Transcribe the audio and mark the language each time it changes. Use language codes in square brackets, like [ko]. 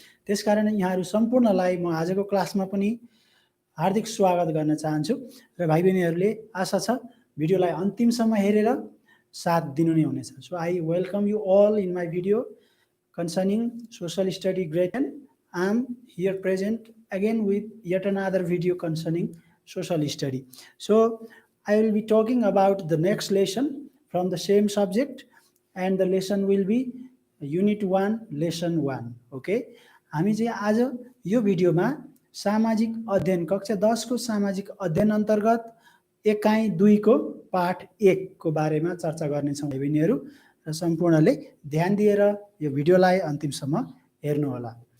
[ne] त्यसकारण यहाँहरू सम्पूर्णलाई म आजको क्लासमा पनि हार्दिक स्वागत गर्न चाहन्छु र भाइ बहिनीहरूले आशा छ भिडियोलाई अन्तिमसम्म हेरेर साथ दिनु नै हुनेछ। [en] So I welcome you all in my video concerning social study grade 10. I am here present again with yet another video concerning social study. So I will be talking about the next lesson from the same subject, and the lesson will be unit 1 lesson 1. [ne] Okay, हामी चाहिँ आज यो भिडियोमा सामाजिक अध्ययन कक्षा 10 को सामाजिक अध्ययन अन्तर्गत एकाइ 2 को पाठ 1 को बारेमा चर्चा गर्नेछौं भाइ बहिनीहरू र सम्पूर्णले ध्यान दिएर यो भिडियोलाई अन्तिमसम्म हेर्नु होला।